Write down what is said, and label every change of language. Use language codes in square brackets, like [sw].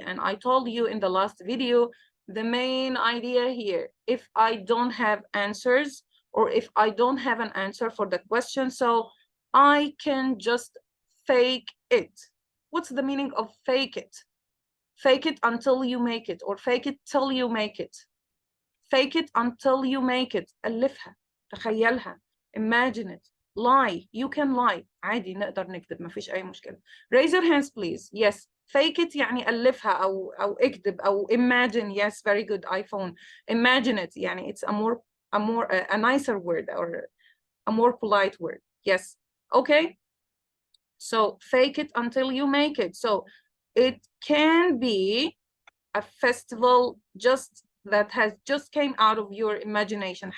[en] And I told you in the last video, the main idea here, if I don't have answers or if I don't have an answer for the question, so I can just fake it. What's the meaning of fake it? Fake it until you make it, or fake it till you make it. Fake it until you make it. [ar] ألفها, تخيلها, [en] imagine it, lie. You can lie. [ar] عادي نقدر نكذب, ما فيش أي مشكلة. [en] Raise your hands, please. Yes. Fake it [ar] يعني ألفها أو اكذب أو [en] imagine. Yes, very good, iPhone. Imagine it يعني it's a nicer word or a more polite word. Yes. Okay. So fake it until you make it. So it can be a festival that has just came out of your imagination.